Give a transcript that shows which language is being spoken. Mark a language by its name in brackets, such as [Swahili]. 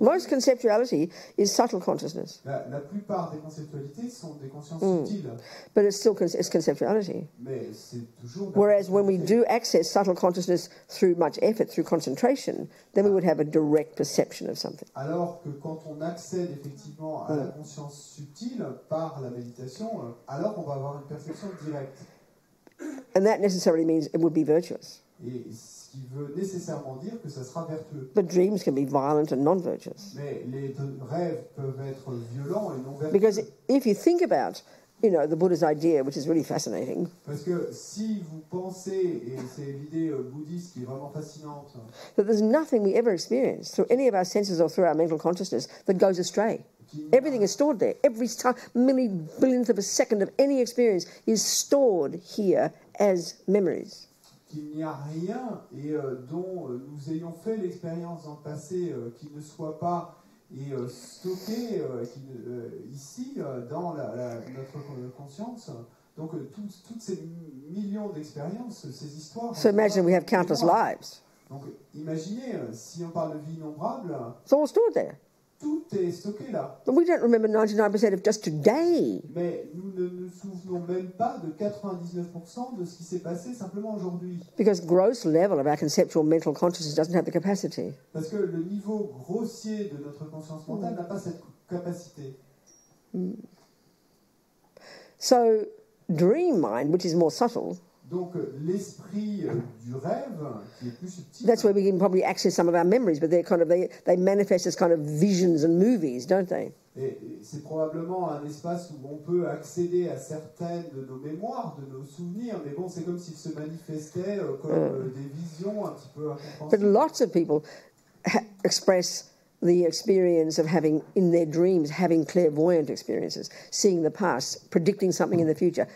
[English] Most conceptuality is subtle consciousness. [French] La plupart des conceptualités sont des consciences subtiles. [English] But it's conceptuality. [French] Mais c'est toujours... [English] Whereas when we do access subtle consciousness through much effort, through concentration, then we would have a direct perception of something. [French] Alors que quand on accède effectivement à la conscience subtile par la méditation, alors on va avoir une perception directe. [English] And that necessarily means it would be virtuous. [French] Et ce qui veut nécessairement dire que ça sera vertueux. [English] But dreams can be violent and non-virtuous. [French] Mais les rêves peuvent être violents et non vertueux. [English] Because if you think about, the Buddha's idea, which is really fascinating. [French] Parce que si vous pensez, et c'est l'idée bouddhiste qui est vraiment fascinante, [English] That there's nothing we ever experience through any of our senses or through our mental consciousness that goes astray. Everything is stored there. Every billionth of a second of any experience is stored here as memories. [French] Qu'il n'y a rien et dont nous ayons fait l'expérience dans le passé qui ne soit pas stocké ici dans notre conscience. Donc toutes ces millions d'expériences, ces histoires. [English] So imagine we have countless lives. [French] Donc imaginez, si on parle de vie innombrable, [English] It's all stored there. [French] tout est stocké là. [English] But we don't remember 99% of just today. [French] Mais nous ne nous souvenons même pas de 99% de ce qui s'est passé simplement aujourd'hui. [English] Because gross level of our conceptual mental consciousness doesn't have the capacity. [French] Parce que le niveau grossier de notre conscience mentale n'a pas cette capacité. [English] So dream mind, which is more subtle, [French] Donc l'esprit du rêve, qui est plus subtil, [English] that's where we can probably access some of our memories, but they manifest as kind of visions and movies, don't they? [French] et c'est probablement un espace où on peut accéder à certaines de nos mémoires, de nos souvenirs, mais bon, c'est comme s'ils se manifestaient comme des visions un petit peu [English] But [French] incompréhensibles. [English] lots of people express the experience of having, in their dreams, having clairvoyant experiences, seeing the past, predicting something in the future.